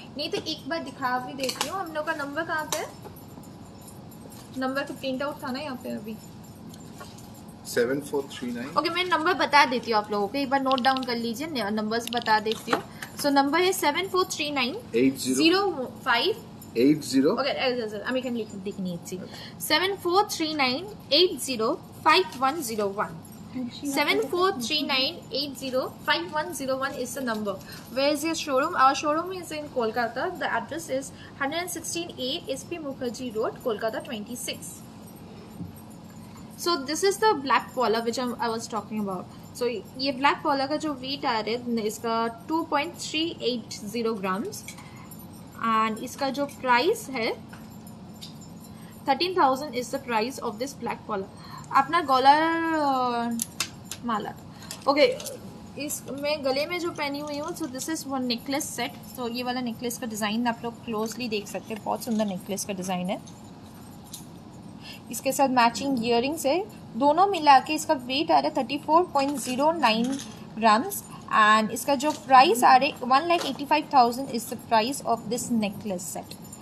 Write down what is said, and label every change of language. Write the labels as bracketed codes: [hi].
[hi] नहीं तो एक बार दिखा भी देती हूँ, हम लोग का नंबर कहाँ पे है? नंबर तो प्रिंट आउट था ना यहाँ पे अभी 7439। ओके मैं नंबर बता देती हूँ आप लोगों को, एक बार नोट डाउन कर लीजिए, नंबर्स बता देती हूँ। सो नंबर है 7439 05 80 [bn] ओके আমি এখানে লিখে নিয়েছি 7439805101 [en] 7439805101 is the number. Where is your showroom? Our showroom is in Kolkata. The address is 116A SP Mukherjee Road, Kolkata 26. So this is the black polar which I was talking about. So [hi] ये black polar का जो weight आ रहा है [en] इसका 2.380 grams and [hi] इसका जो price है [en] 13,000 is the price of this black polar. [hi] अपना गॉलर माला ओके इस मैं गले में जो पहनी हुई हूँ, [en] So this is one necklace set. [hi] तो ये वाला नेकलेस का डिज़ाइन आप लोग क्लोजली देख सकते हैं, बहुत सुंदर नेकलेस का डिज़ाइन है। इसके साथ मैचिंग इयरिंग्स है, दोनों मिला के इसका वेट आ रहा है 34.09 ग्राम्स एंड इसका जो प्राइस आ रहा है 1,85,000 [en] Is the price of this necklace set.